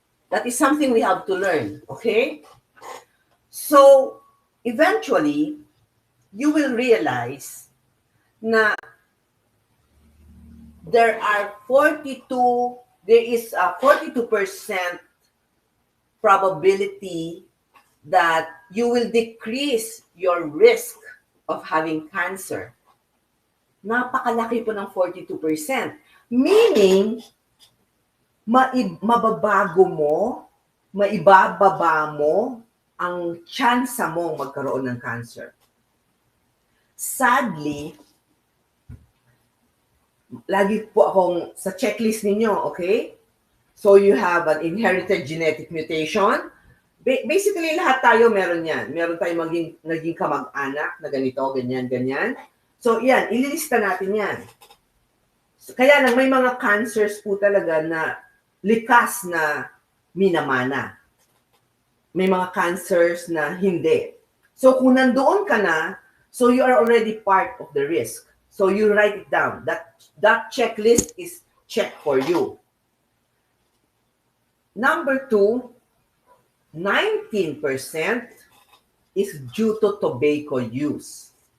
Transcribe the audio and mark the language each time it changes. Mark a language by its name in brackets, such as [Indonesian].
[English] That is something we have to learn, okay? So, eventually, you will realize na there are 42 there is a 42% probability that you will decrease your risk of having cancer. [Filipino] Napakalaki po ng 42%. Meaning, mababago mo, maibababa mo ang tsansa mong magkaroon ng cancer. Sadly, lagi po akong sa checklist ninyo, okay? [English] So you have an inherited genetic mutation. [Filipino] Basically, lahat tayo meron yan. Meron tayong naging kamag-anak na ganito, ganyan, ganyan. So yan, ililista natin yan. So, kaya lang may mga cancers po talaga na likas na minamana. May mga cancers na hindi. [English] So [Filipino] kung nandoon ka na, [English] so you are already part of the risk. So you write it down. That checklist is checked for you. Number 2, 19% is due to tobacco use.